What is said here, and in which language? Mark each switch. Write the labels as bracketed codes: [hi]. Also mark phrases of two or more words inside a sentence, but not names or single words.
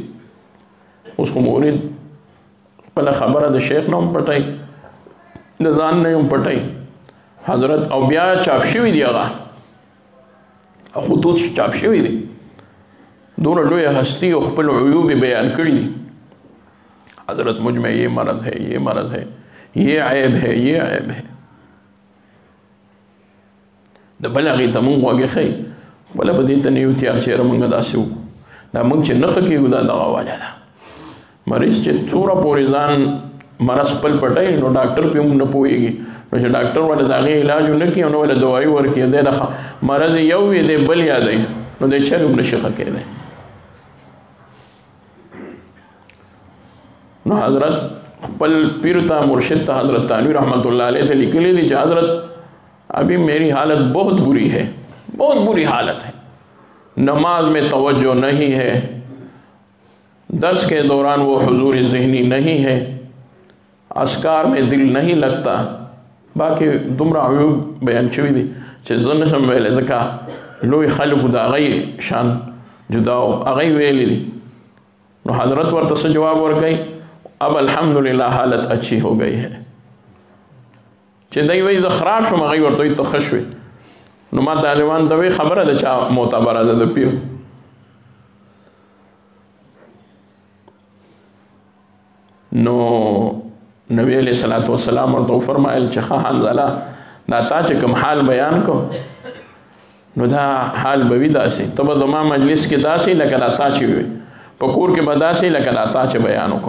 [ps] اوس خو مورید خپله خبره د شیخ نه هم پټوي، د ځان نه هم پټوي حضرت، او بیا چاپ شوي دي هغه خطوط چاپ شوي دي. دونه لویه هستی او خپل عیوب بیان کړي دي. [ur] حضرت مجھ میں یہ مرض ہے، یہ مرض ہے، یہ عیب ہے، یہ عیب ہے. [ps] د بل هغې ته مونږ غوږ ښیي، خپله به دې ته نه یو تیار چېره مونږ داسې وکړو. دا مونږ چې نه ښه کېږو دا دغه وجه ده. مریض چې څومره پورې ځان مرض خپل پټوي نو ډاکټر پې هم نه پوهېږي، نو چې ډاکټر ولې د هغې علاج ونه کړي او نه ولې دوایي ورکړي، دی د مرض یو وي دی بل یادوي، نو دی چل هم نشي ښه کېدی. نو حضرت خپل پیر ته مرشد ته حضرت تانوی [ar] رحمت اللہ علیہ [ps] ته لیکلی دی چې حضرت [ur] ابھی میری حالت بہت بری ہے، بہت بری حالت ہے، نماز میں توجہ نہیں ہے، درس کے دوران وہ حضور ذہنی نہیں ہے، اذکار میں دل نہیں لگتا. [ps] باقی دومره عیوب بیان شوي دي چې زه نشم ویلی، ځکه لوی خلکو د هغې شان جدا و، هغې ویلی دي. نو حضرت ورته څه جواب ورکوي؟ [ur] اب الحمدللہ حالت اچھی ہو گئی ہے. [ps] چې دی وایي زه خراب شوم، هغې ورته وایي ته ښه شوې. نو ما طالبان ته وایي خبره د چا معتبره ده؟ د پیر. نو [ar] نبی علیہ الصلوۃ والسلام [ps] ورته وفرمایل چې ښه حنظله دا تا چې کوم حال بیان کو نو دا حال به وي داسې، ته به زما مجلس کې داسې لکه دا تا چې وي، په کور کې به داسې لکه دا تا چې بیان وکړو.